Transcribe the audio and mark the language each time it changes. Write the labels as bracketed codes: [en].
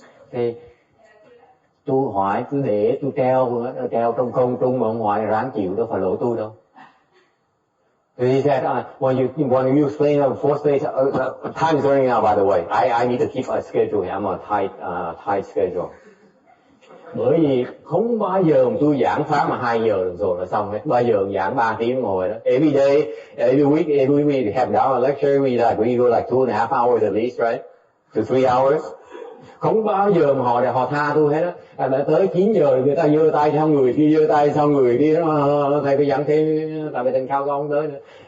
[vi] Thì tôi hỏi cứ để tôi treo trong không trung mà ông ngoại ráng chịu đâu phải lỗi tôi đâu. [en] So he said, when you explain the fourth stage, time is running out by the way. I need to keep a schedule. I'm on a tight schedule. [vi] Bởi vì không bao giờ tôi giảng pháp mà 2 giờ rồi là xong hết. Bao giờ giảng 3 tiếng ngồi đó. [en] Every day, every week we have our lecture. We go like 2.5 hours at least, right? To 3 hours. [vi] Không bao giờ mà họ tha tôi hết á. Đã tới 9 giờ người ta giơ tay sau người kia, giơ tay sau người kia, thầy phải dặn thêm, tại vì tình khao con tới nữa.